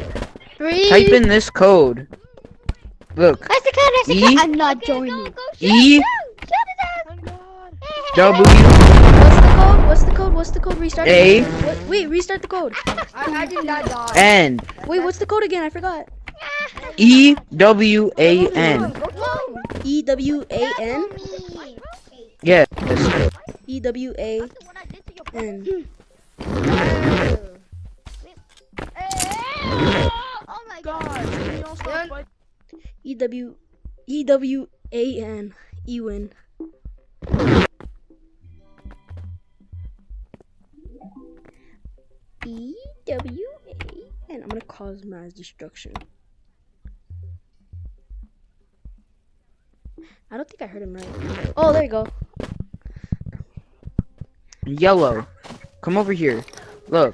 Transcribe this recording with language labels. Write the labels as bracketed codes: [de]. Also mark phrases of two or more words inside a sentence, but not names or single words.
[en] Type in this code. Look. That's the code. E I'm not joining. E W What's the code? Restart A. it. Wait, restart the code. I did not die. N Wait, what's the code again? I forgot. E W A N. E-W-A-N? Yes. E-W-A-N. Oh my god. E-W-A-N. Ewin. E-W-A-N. I'm gonna cause mass destruction. I don't think I heard him right. Oh, there you go. Yellow. Come over here. Look.